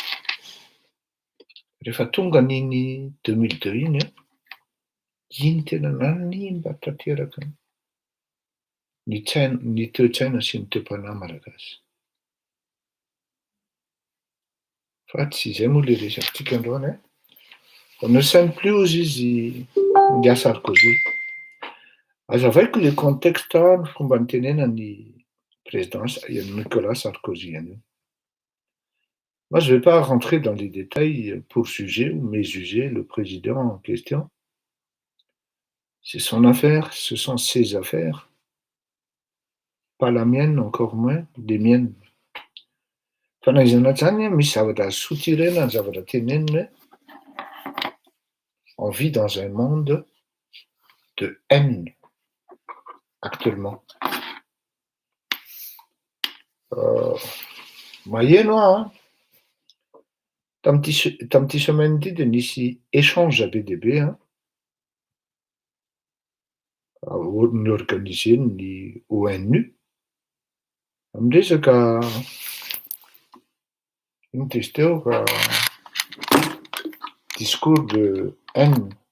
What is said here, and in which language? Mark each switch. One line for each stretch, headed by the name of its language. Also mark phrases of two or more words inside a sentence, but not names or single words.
Malagasy: Rehefa tonga n'iny 2002 iny a, iny tena nanimba tanteraka ny toe-tsaina sy ny toe-panahy malagasy. Fa tsy izay moa le resakintsika androany e.
French: On ne s'aime plus aux
Malagasy: izy Ndia
French: Sarkozy.
Malagasy: Azavaiko le contexte ny fomba nitenenan'ny président Nicolas Sarkozy.
French: Moi, je ne vais pas rentrer dans les détails pour juger ou méjuger le président en question. C'est son affaire, ce sont ses affaires. Pas la mienne, encore moins les miennes.
Malagasy: Fanaizana zany misy zavatra sotirena ny zavatra tenenina hoe
French: on vit dans un monde de haine actuellement.
Malagasy: Maheno aho tamin'ity semaine ity de nisy échange be dia be nyorganisé ny ONU am'resaka ino tezy teo fa
French: discours de haine.